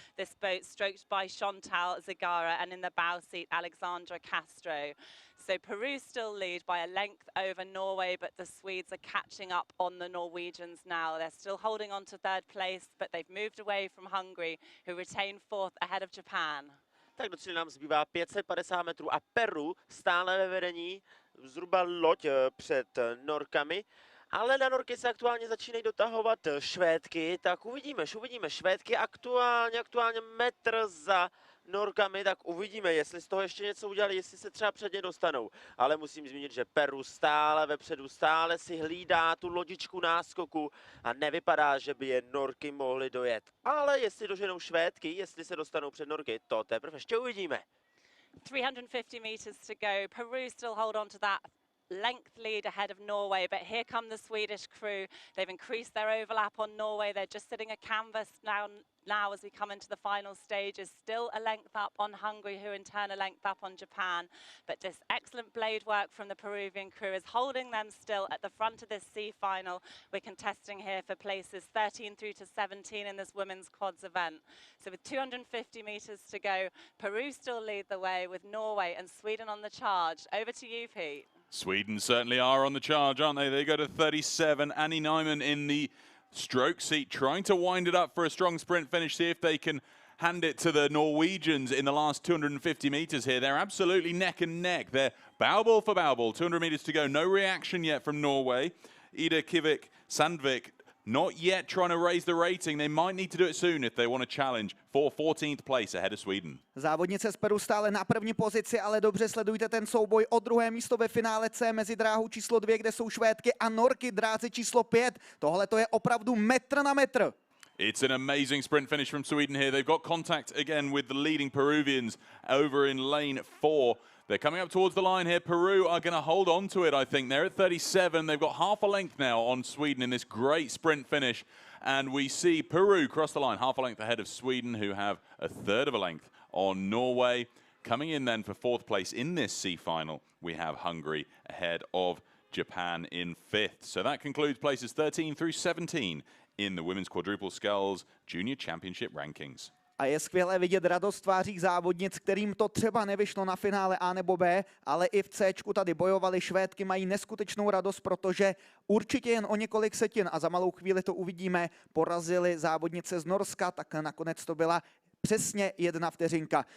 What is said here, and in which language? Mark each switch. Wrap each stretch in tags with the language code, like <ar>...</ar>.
<en>This boat stroked by Chantal Zagara, and in the bow seat, Alexandra Castro. So Peru still lead by a length over Norway, but the Swedes are catching up on the Norwegians now. They're still holding on to 3rd place, but they've moved away from Hungary, who retain 4th ahead of Japan.</en> <cs>Tak do cíle nám zbývá 550 metrů a Peru stále ve vedení, zhruba loď před Norkami. Ale na Norky se aktuálně začínají dotahovat Švédky, tak uvidíme Švédky aktuálně metr za Norkami, tak uvidíme, jestli z toho ještě něco udělali, jestli se třeba před ně dostanou. Ale musím zmínit, že Peru stále vepředu, stále si hlídá tu lodičku náskoku a nevypadá, že by je Norky mohly dojet. Ale jestli doženou Švédky, jestli se dostanou před Norky, to teprve ještě uvidíme.</cs> <en>350 meters to go. Peru still hold on to that length lead ahead of Norway, but here come the Swedish crew. They've increased their overlap on Norway. They're just sitting a canvas now as we come into the final stages. Still a length up on Hungary, who in turn a length up on Japan. But this excellent blade work from the Peruvian crew is holding them still at the front of this C final. We're contesting here for places 13 through to 17 in this women's quads event. So with 250 meters to go, Peru still lead the way with Norway and Sweden on the charge. Over to you, Pete. Sweden certainly are on the charge, aren't they? They go to 37. Annie Nyman in the stroke seat, trying to wind it up for a strong sprint finish, see if they can hand it to the Norwegians in the last 250 meters here. They're absolutely neck and neck. They're bow ball for bow ball. 200 meters to go. No reaction yet from Norway. Ida Kivik Sandvik not yet trying to raise the rating. They might need to do it soon if they want to challenge for 14th place ahead of Sweden.</en> <cs>Závodnice z Peru stále na první pozici, ale dobře sledujte ten souboj o druhé místo ve finále C mezi dráhou číslo 2, kde jsou Švédky, a Norky dráze číslo 5. Tohle to je opravdu metr na metr.</cs> <en>It's an amazing sprint finish from Sweden here. They've got contact again with the leading Peruvians over in lane 4. They're coming up towards the line here. Peru are going to hold on to it, I think. They're at 37. They've got half a length now on Sweden in this great sprint finish. And we see Peru cross the line, half a length ahead of Sweden, who have a 1/3 of a length on Norway. Coming in then for 4th place in this C final, we have Hungary ahead of Japan in 5th. So that concludes places 13 through 17 in the Women's Quadruple Sculls Junior Championship rankings.</en> <cs>A je skvělé vidět radost v tvářích závodnic, kterým to třeba nevyšlo na finále A nebo B, ale i v Cčku tady bojovali. Švédky mají neskutečnou radost, protože určitě jen o několik setin, a za malou chvíli to uvidíme, porazili závodnice z Norska, tak nakonec to byla přesně 1 vteřinka.</cs>